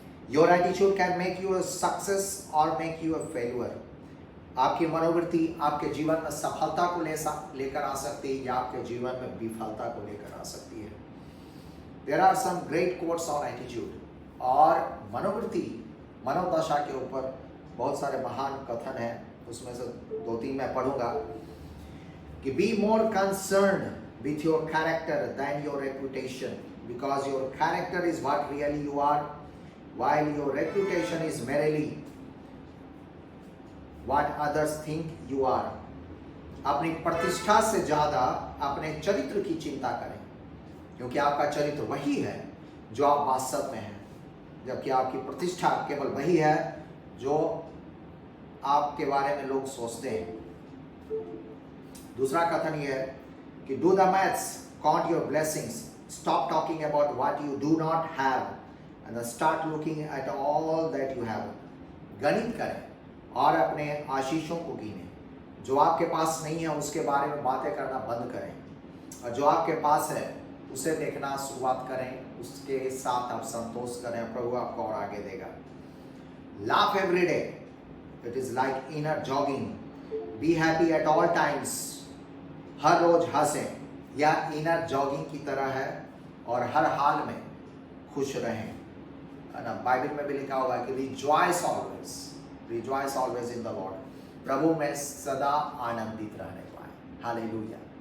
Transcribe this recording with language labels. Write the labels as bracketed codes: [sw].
[en] Your attitude can make you a success और make you a failure. [hi] आपकी मनोवृत्ति आपके जीवन में सफलता को लेकर आ सकती है या आपके जीवन में विफलता को लेकर आ सकती है। [en] There are some great quotes on attitude. [hi] और मनोवृत्ति, मनोदशा के ऊपर बहुत सारे महान कथन हैं, उसमें से 2-3 मैं पढ़ूंगा कि [en] Be more concern with your character than your reputation, because your character is what really you are, while your reputation is merely what others think you are. [hi] अपनी प्रतिष्ठा से ज्यादा अपने चरित्र की चिंता करें, क्योंकि आपका चरित्र वही है जो आप वास्तव में हैं, जबकि आपकी प्रतिष्ठा केवल वही है जो आपके बारे में लोग सोचते हैं। दूसरा कथन यह है कि [en] do the maths, count your blessings, stop talking about what you do not have and then start looking at all that you have. [hi] गणित करें और अपने आशीषों को गिनें। जो आपके पास नहीं है उसके बारे में बातें करना बंद करें, और जो आपके पास है उसे देखना शुरुआत करें, उसके साथ आप संतोष करें, प्रभु आपको और आगे देगा। [en] Laugh every day, it is like inner jogging. Be happy at all times. [hi] हर रोज हंसें, या इनर जॉगिंग की तरह है, और हर हाल में खुश रहें। ना बाइबल में भी लिखा हुआ है कि [en] Rejoice always, rejoice always in the Lord. [hi] प्रभु में सदा आनंदित रहने पाए। हालेलुया।